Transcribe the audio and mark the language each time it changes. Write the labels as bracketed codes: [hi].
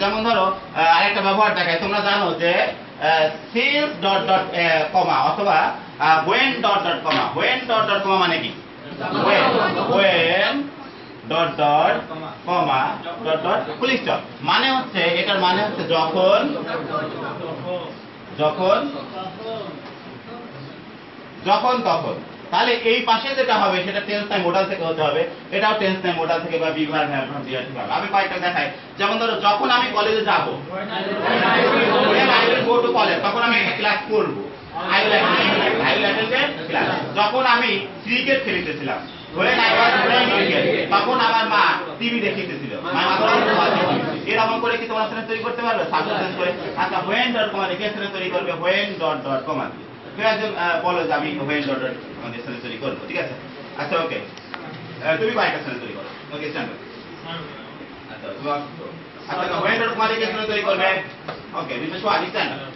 [bn] যেমন ধরো আরেকটা ব্যবহার দেখায়, তোমরা জানো যে সিন্স ডট ডট কমা অথবা when dot dot comma, when dot dot কমা মানে কি, when dot dot comma dot dot full stop মানে হচ্ছে, এটার মানে হচ্ছে যখন যখন যখন তখন। তাহলে এই পাশে যেটা হবে সেটা টেন্স নাই মোডাল থেকে হতে হবে, এটাও টেন্স নাই মোডাল থেকে বা বি ভার্ব হ্যাভ ভার্ব দিয়ে হতে হবে। আমি কয়েকটা দেখাই। যেমন ধরো যখন আমি কলেজে যাব, [en] when I will go to college, [bn] তখন আমি একটা ক্লাস করব, [en] I will attend a class। [bn] যখন আমি cricket খেলতেছিলাম, [en] when I was playing cricket, [bn] তখন আমার মা TV দেখিতেছিল, [en] my mother was watching TV। [bn] এরকম করে কি তোমরা সেন্টেন্স তৈরি করতে পারবে সাবজেক্ট করে? আচ্ছা when ডট কমা রেখে সেন্টেন্স তৈরি করবে when ডট ডট কমা দিয়ে। কেউ একজন বলো যে আমি when ডট ডট কমা দিয়ে সেন্টেন্স তৈরি করব, ঠিক আছে? আচ্ছা ওকে, তুমি কয়েকটা সেন্টেন্স তৈরি করো। ওকে স্ট্যান্ড। আচ্ছা আচ্ছা when ডট কমা রেখে সেন্টেন্স তৈরি করবে। ওকে বিশেষ করে স্ট্যান্ড।